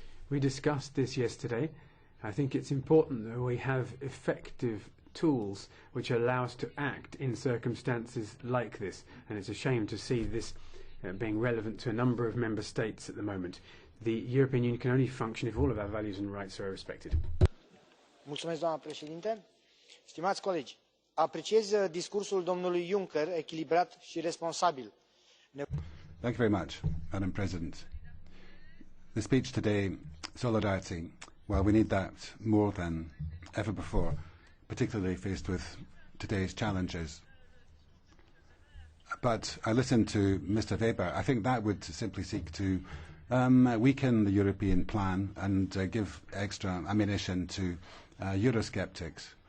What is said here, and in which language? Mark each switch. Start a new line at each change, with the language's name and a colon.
English: We discussed this yesterday. I think it's important that we have effective tools which allow us to act in circumstances like this, and it's a shame to see this being relevant to a number of member states at the moment. The European Union can only function if all of our values and rights are respected.
Romanian: Doamna președinte, stimați colegi, apreciez discursul domnului Juncker echilibrat și responsabil.
English: Thank you very much, Madam President. The speech today, solidarity, well, we need that more than ever before, particularly faced with today's challenges. But I listened to Mr. Weber. I think that would simply seek to weaken the European plan and give extra ammunition to Eurosceptics.